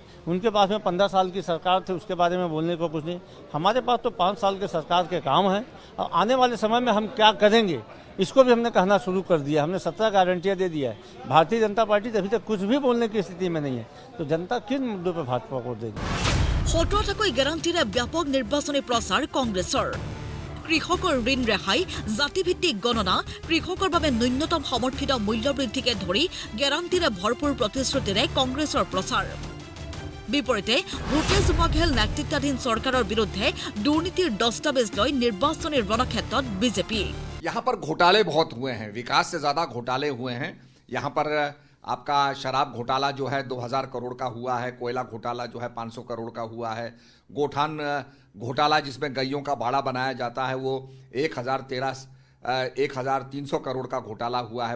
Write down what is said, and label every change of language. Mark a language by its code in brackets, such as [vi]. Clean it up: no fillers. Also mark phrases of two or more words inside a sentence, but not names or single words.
[hi] उनके पास में 15 साल की सरकार थी, उसके बारे में बोलने को कुछ नहीं। हमारे पास तो 5 साल के सरकार के काम हैं और आने वाले समय में हम क्या करेंगे इसको भी हमने कहना शुरू कर दिया। हमने 17 गारंटियाँ दे दिया है। भारतीय जनता पार्टी अभी तक कुछ भी बोलने की स्थिति में नहीं है। तो जनता किन मुद्दों पर भाजपा को देगी। [as] 17টাকৈ গ্যাৰাণ্টিৰে ব্যাপক নিৰ্বাচনী প্ৰচাৰ কংগ্ৰেছৰ। কৃষকৰ ঋণ ৰেহাই, জাতিভিত্তিক গণনা, কৃষকৰ বাবে ন্যূনতম সমৰ্থিত মূল্য বৃদ্ধিকে ধৰি গ্যাৰাণ্টিৰে ভৰপূৰ প্ৰতিশ্ৰুতিৰে কংগ্ৰেছৰ প্ৰচাৰ। বিপৰীতে ভূপেশ বঘেল নেতৃত্বাধীন চৰকাৰৰ বিৰুদ্ধে দুৰ্নীতিৰ দস্তাবেজ লৈ নিৰ্বাচনী ৰণক্ষেত্ৰত বিজেপি। [hi] यहाँ पर घोटाले बहुत हुए हैं, विकास से ज्यादा घोटाले हुए हैं। यहाँ पर आपका शराब घोटाला जो है 2000 करोड़ का हुआ है, कोयला घोटाला जो है 500 करोड़ का हुआ है, गोठान घोटाला जिसमें गैयों का भाड़ा बनाया जाता है वो 1300 करोड़ का घोटाला हुआ है।